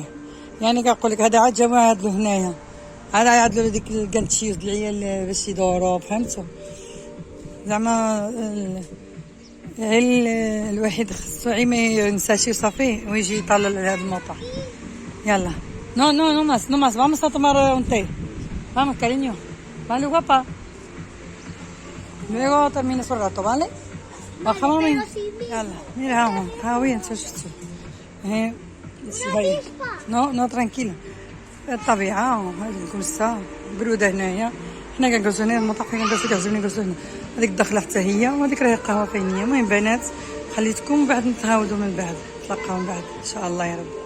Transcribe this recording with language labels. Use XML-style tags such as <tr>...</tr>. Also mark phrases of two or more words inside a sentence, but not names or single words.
<ar>يعني كنقول لك هذا عاد جابوه هاد هنايا عاد يعدلوا ديك الكانتشيز العيال باش يدوروا فهمتوا. زعما الواحد خصو ما ينساش صافي ويجي يطلع على هذا الموطع. يلا</ar> <es>no más vamos a tomar un té. Vamos cariño, vale guapa. Luego termina su rato, ¿vale? Bajamos.</es> <ar>يلا ميرا ها وين شفتوا اهي</ar> <es>no tranquila.</es> <ar>الطبيعه هذه الكرسه بروده هنايا. حنا كنجلسوا هنا المطاح فين كنجلسوا كيعجبني نجلسوا هنا. هذيك الدخله حتى هي وهذيك راهي قهوه فينيه. المهم بنات خليتكم بعد نتهاودوا من بعد نتلاقاو من بعد ان شاء الله يا رب.</ar>